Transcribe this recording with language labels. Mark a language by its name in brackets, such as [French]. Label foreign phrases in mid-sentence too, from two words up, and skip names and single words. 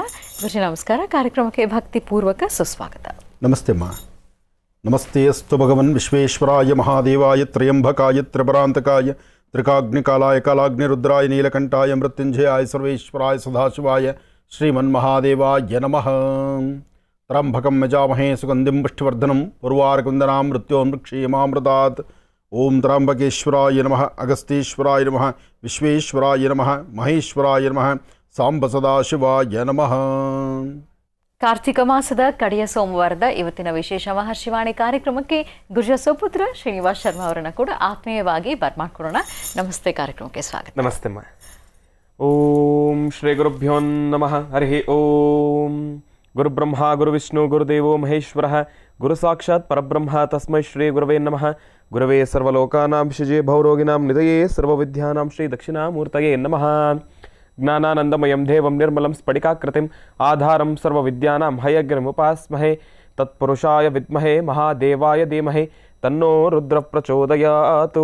[Kannada] ಗುರುಜಿ ನಮಸ್ಕಾರ. ಕಾರ್ಯಕ್ರಮಕ್ಕೆ ಭಕ್ತಿಪೂರ್ವಕ ಸುಸ್ವಾಗತ. ನಮಸ್ತೆ ಅಮ್ಮ. [Sanskrit] ನಮಸ್ತೆ ಅಸ್ತು ಭಗವನ್ ವಿಶ್ವೇಶ್ವರಾಯ ಮಹಾದೇವಾಯ ತ್ರಯಂಬಕಾಯ ತ್ರಿಪರಾಂತಕಾಯ ತ್ರಿಕಾಗ್ನಿಕಾಲಾಯ ಕಾಲಾಗ್ನಿರುದ್ರಾಯ ನೀಲಕಂಠಾಯ ಮೃತ್ಯುಂಜಯಾಯ ಸರ್ವೇಶ್ವರಾಯ ಸದಾಶಿವಾಯ ಶ್ರೀಮನ್ಮಹಾದೇವಾಯ ನಮಃ. ತ್ರ್ಯಂಬಕಂ ಯಜಾಮಹೇ ಸುಗಂಧಿಂ ಪುಷ್ಟಿವರ್ಧನಂ ಉರ್ವಾರಕುಂದನಾಂ ಮೃತ್ಯೋರ್ಮೃಕ್ಷೇಮಾಮೃತಾತ್. ಓಂ ತ್ರ್ಯಂಬಕೇಶ್ವರಾಯ ನಮಃ, ಅಗಸ್ತೀಶ್ವರಾಯ ನಮಃ, ವಿಶ್ವೇಶ್ವರಾಯ ನಮಃ, ಮಹೇಶ್ವರಾಯ ನಮಃ, ಸಾಂಬ ಸದಾಶಿವಾಯ ನಮಃ. [Kannada] ಕಾರ್ತಿಕ ಮಾಸದ ಕಡೆಯ ಸೋಮವಾರದ ಇವತ್ತಿನ ವಿಶೇಷ ಮಹರ್ಷಿವಾಣಿ ಕಾರ್ಯಕ್ರಮಕ್ಕೆ ಗುರುಜ ಸುಪುತ್ರ ಶ್ರೀನಿವಾಸ್ ಶರ್ಮಾ ಅವರನ್ನು ಕೂಡ ಆತ್ಮೀಯವಾಗಿ ಬರ್ಮಾಡ್ಕೊಳ್ಳೋಣ. ನಮಸ್ತೆ. ಕಾರ್ಯಕ್ರಮಕ್ಕೆ ಸ್ವಾಗತ. ನಮಸ್ತೆ ಅಮ್ಮ. [Sanskrit] ಓಂ ಶ್ರೀ ಗುರುಭ್ಯೋ ನಮಃ. ಹರಿ ಓಂ. ಗುರುಬ್ರಹ್ಮ ಗುರುವಿಷ್ಣು ಗುರುದೇವೋ ಮಹೇಶ್ವರಃ ಗುರು ಸಾಕ್ಷಾತ್ ಪರಬ್ರಹ್ಮ ತಸ್ಮೈ ಶ್ರೀ ಗುರವೇ ನಮಃ. ಗುರವೇ ಸರ್ವಲೋಕಾನಾಂ ಶಿಜೆ ಭವರೋಗಿನಾಂ ನಿಧಯೇ ಸರ್ವವಿದ್ಯಾನಾಂ ಶ್ರೀ ದಕ್ಷಿಣಾಮೂರ್ತಯೇ ನಮಃ. ಜ್ಞಾನಾನಂದಮಯಂ ದೇವಂ ನಿರ್ಮಲಂ ಸ್ಫಟಿಕಾಕೃತಿಂ ಆಧಾರಂ ಸರ್ವವಿದ್ಯಾನಾಂ ಹಯಗ್ರಮುಪಾಸ್ಮಹೇ. ತತ್ಪುರುಷಾಯ ವಿದ್ಮಹೇ ಮಹಾದೇವಾಯ ಧೀಮಹಿ ತನ್ನೋ ರುದ್ರ ಪ್ರಚೋದಯಾತು.